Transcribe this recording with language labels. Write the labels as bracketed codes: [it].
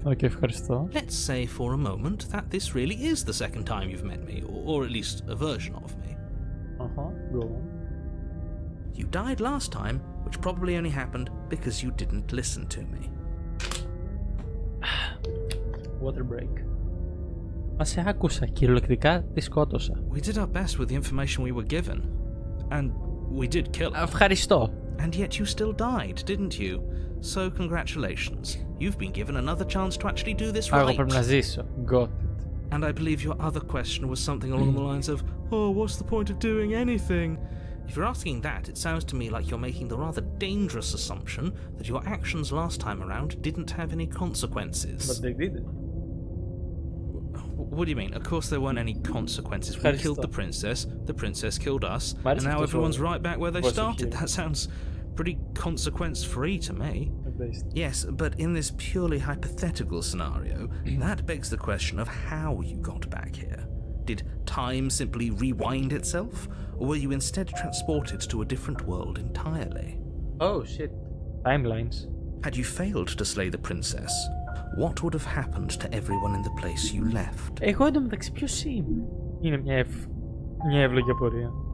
[el] Okay, ευχαριστώ. [en] Let's say for a moment that this really is the second time you've met me, or at least a version of me. Go on. You died last time, which probably only happened because you didn't listen to me. Water break. [el] Μα σε άκουσα, κυριολεκτικά τη σκότωσα. [en] We did our best with the information we were given, and we did kill her. [el] Ευχαριστώ. [en] And yet you still died, didn't you? So congratulations. You've been given another chance to actually do this right. [el] Εγώ πρέπει να ζήσω. [en] Got it. And I believe your other question was something along the lines of, oh, what's the point of doing anything? If you're asking that, it sounds to me like you're making the rather dangerous assumption that your actions last time around didn't have any consequences. But they didn't. What do you mean? Of course there weren't any consequences. We killed the princess killed us, and now everyone's right back where they started. That sounds pretty consequence-free to me. Yes, but in this purely hypothetical scenario, that begs the question of how you got back here. Did time simply rewind itself, or were you instead transported to a different world entirely? Oh shit. Timelines. Had you failed to slay the princess, what would have happened to everyone in the place you left? [el] Εγώ εντωμεταξύ ποιος είμαι? Είναι μια εύλογη απορία.